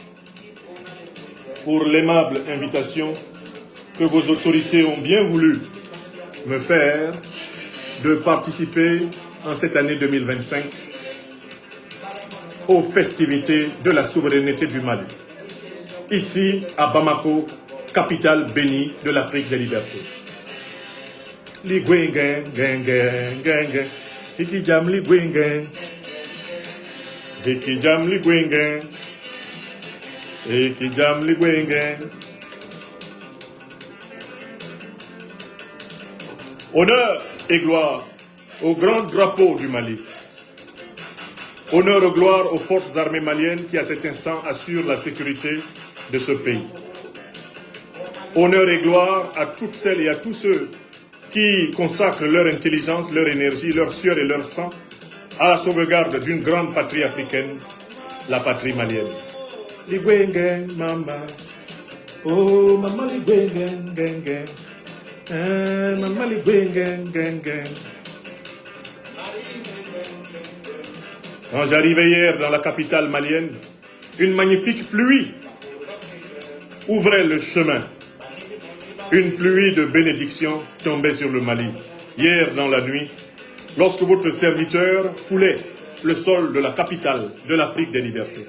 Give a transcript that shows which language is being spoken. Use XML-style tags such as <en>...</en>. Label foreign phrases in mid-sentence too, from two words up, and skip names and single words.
<fr>pour l'aimable invitation que vos autorités ont bien voulu me faire de participer en cette année 2025 aux festivités de la souveraineté du Mali, ici à Bamako, capitale bénie de l'Afrique des libertés. Li gwen gen, iki jam li gwen gen, iki jam li gwen gen, iki jam li gwen gen. Honneur et gloire au grand drapeau du Mali. Honneur et gloire aux forces armées maliennes qui à cet instant assurent la sécurité de ce pays. Honneur et gloire à toutes celles et à tous ceux qui consacrent leur intelligence, leur énergie, leur sueur et leur sang à la sauvegarde d'une grande patrie africaine, la patrie malienne. Ligwengen, mama. Oh, mama ligwengen, gen, gen. Mama ligwengen, gen, gen. Quand j'arrivais hier dans la capitale malienne, une magnifique pluie ouvrait le chemin. Une pluie de bénédictions tombait sur le Mali. Hier dans la nuit, lorsque votre serviteur foulait le sol de la capitale de l'Afrique des libertés.</fr>